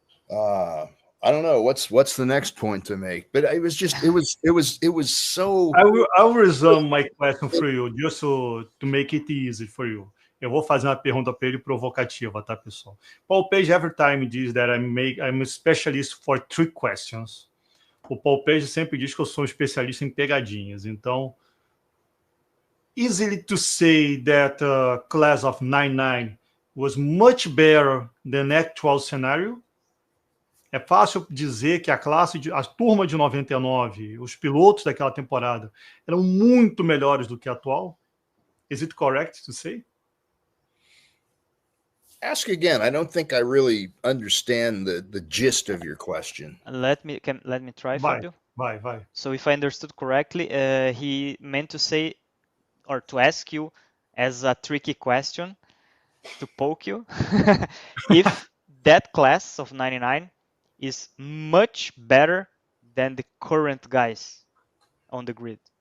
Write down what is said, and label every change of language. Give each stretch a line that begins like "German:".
English: I don't know what's the next point to make, but it was so. I will resume my question for you just to make it easy for you.
Portuguese: Eu vou fazer uma pergunta para ele provocativa, tá, pessoal?
English: Paul Page every time
Portuguese: diz
English: that I'm a specialist for trick questions.
Portuguese: O Paul Page sempre diz que eu sou um especialista em pegadinhas. Então,
English: easily to say that class of 99 was much better than actual scenario.
Portuguese: É fácil dizer que a turma de 99, os pilotos daquela temporada, eram muito melhores do que a atual?
English: Is it correct to say? Ask again. I don't think I really understand the gist of your question. Let me try, Fabio.
Portuguese: Vai.
English: So if I understood correctly, he meant to say or to ask you as a tricky question to poke you if that class of 99 is much better than the current guys on the grid.